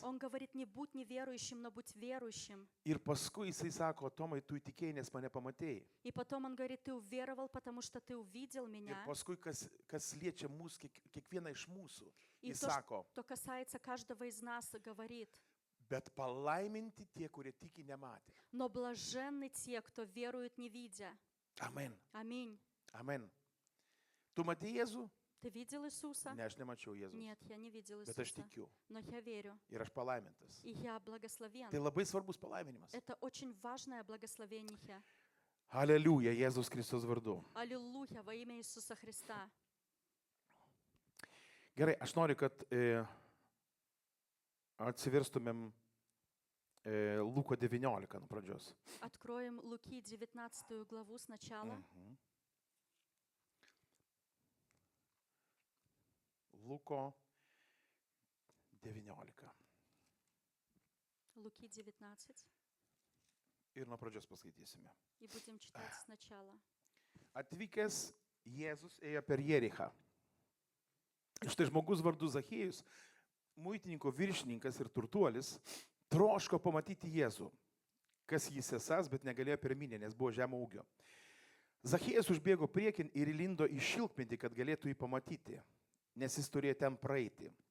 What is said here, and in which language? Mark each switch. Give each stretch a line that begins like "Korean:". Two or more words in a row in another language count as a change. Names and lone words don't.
Russian: Он говорит: не будь неверующим, но будь верующим.
Lithuanian: Ir paskui jisai sako, Tomai, tu įtikėjai, nes mane pamatėjai.
Russian: И потом он говорит: ты уверовал, потому что ты увидел
Lithuanian: Ir
Russian: меня.
Lithuanian: paskui, kas liečia mūsų, kiekvieną iš mūsų,
Russian: И
Lithuanian: jis
Russian: то,
Lithuanian: sako,
Russian: что касается каждого из нас, говорит:
Lithuanian: bet palaiminti tie, kurie tiki nematė.
Russian: но блаженны те, кто верует, не видя.
Lithuanian: Amen.
Russian: Аминь.
Lithuanian: Amen. Tu matei Jėzų?
Russian: Ты видел Иисуса?
Lithuanian: Ne, aš nemačiau Jėzų.
Russian: Нет, я не видел
Lithuanian: Bet aš
Russian: Иисуса.
Lithuanian: tikiu.
Russian: Но я верю.
Lithuanian: Ir aš palaimintas.
Russian: И я благословен.
Lithuanian: Tai labai svarbus palaiminimas.
Russian: Это очень важное благословение.
Lithuanian: Aleliuja, Jėzus Kristus vardu.
Russian: Аллилуйя во имя Иисуса Христа.
Lithuanian: Gerai, aš noriu, kad atsiverstumėm Luko 19 nuo pradžios.
Russian: Откроем Луки 19 главу сначала.
Lithuanian: Luko 19.
Russian: Луки 19.
Lithuanian: Ir nuo pradžios paskaitysime.
Russian: И будем читать сначала.
Lithuanian: Atvykęs Jėzus ėjo per Jerichą. Štai žmogus vardu Zachiejus, muitininko viršininkas ir turtuolis, troško pamatyti Jėzų, kas jis esas, bet negalėjo pirminė, nes buvo žemo ūgio. Zachiejus užbėgo priekin ir įlindo į šilkmedį, kad galėtų jį pamatyti, nes jis turėjo ten praeiti.